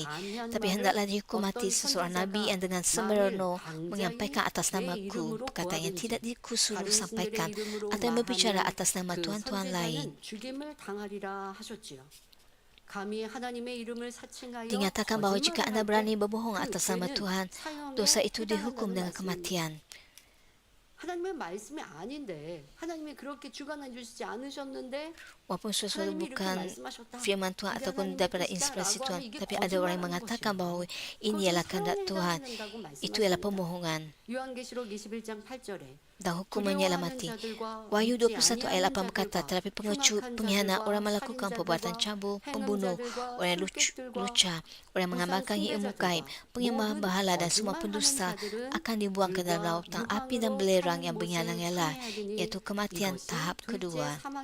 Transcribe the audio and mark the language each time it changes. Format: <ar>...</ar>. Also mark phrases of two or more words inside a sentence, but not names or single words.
<ms>Tapi hendaklah dihukum mati seseorang Nabi yang dengan sembrono menyampaikan atas namaku perkataan yang tidak dikusuruh sampaikan atau yang berbicara atas nama Tuhan-Tuhan lain. Dinyatakan bahawa jika anda berani berbohong atas nama Tuhan, dosa itu dihukum dengan kematian.</ms> <ko>하나님의 말씀이 아닌데 하나님이 그렇게 주관해 주시지 않으셨는데</ko> <ms>Walaupun sesuatu bukan firman Tuhan ataupun daripada inspirasi Tuhan, tapi ada orang yang mengatakan bahawa ini ialah kehendak Tuhan. Itu ialah pembohongan.</ms> <ko>요한계시록 21장 8절에</ko> <ms>Dan hukumannya ialah mati. Wahyu 21 ayat 8 berkata, tetapi pengecut, pengkhianat, orang melakukan perbuatan cabul, pembunuh, orang yang lucah, orang yang mengamalkan ilmu gaib, penyembah berhala dan semua pendusta akan dibuang ke dalam lautan api dan belerang yang bernyala-nyala, iaitu kematian tahap kedua.</ms>